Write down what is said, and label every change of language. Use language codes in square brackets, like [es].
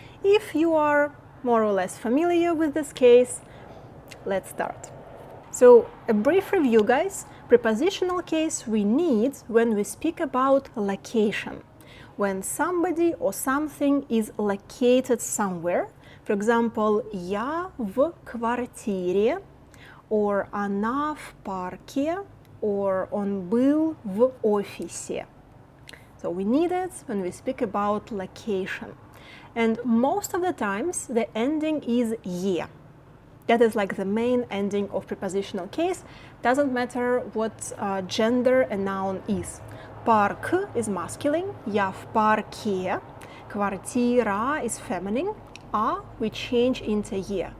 [en] If you are more or less familiar with this case, let's start. So a brief review, guys. Prepositional case we need when we speak about location. When somebody or something is located somewhere. For example, [ru] я в квартире, [en] or [ru] она в парке, [en] or [ru] он был в офисе. [en] So we need it when we speak about location. And most of the times the ending is ye. That is like the main ending of prepositional case. Doesn't matter what gender a noun is. Парк is masculine, [ru] я в парке, [en] квартира is feminine, а we change into ye.